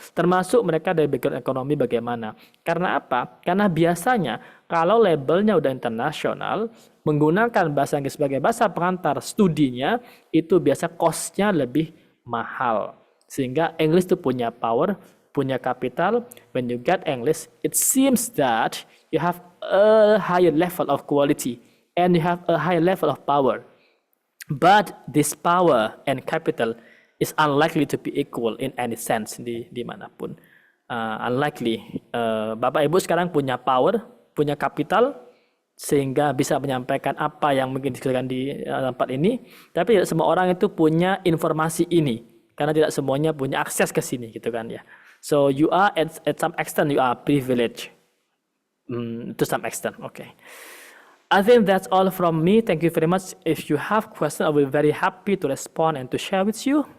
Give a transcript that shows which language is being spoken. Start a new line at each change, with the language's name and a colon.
Indonesian: Termasuk mereka dari background ekonomi bagaimana. Karena apa? Karena biasanya kalau labelnya udah internasional, menggunakan bahasa Inggris sebagai bahasa pengantar studinya, itu biasa cost-nya lebih mahal. Sehingga English itu punya power, punya capital.
English: When you get English, it seems that you have a higher level of quality and you have a higher level of power. But this power and capital is unlikely to be equal in any sense
Indonesian: di manapun. Unlikely. Bapak Ibu sekarang punya power, punya capital, sehingga bisa menyampaikan apa yang mungkin dikerjakan di tempat ini. Tapi tidak semua orang itu punya informasi ini, karena tidak semuanya punya akses ke sini gitu kan ya.
English: So you are at some extent you are privileged. To some extent, okay. I think that's all from me. Thank you very much. If you have questions, I will be very happy to respond and to share with you.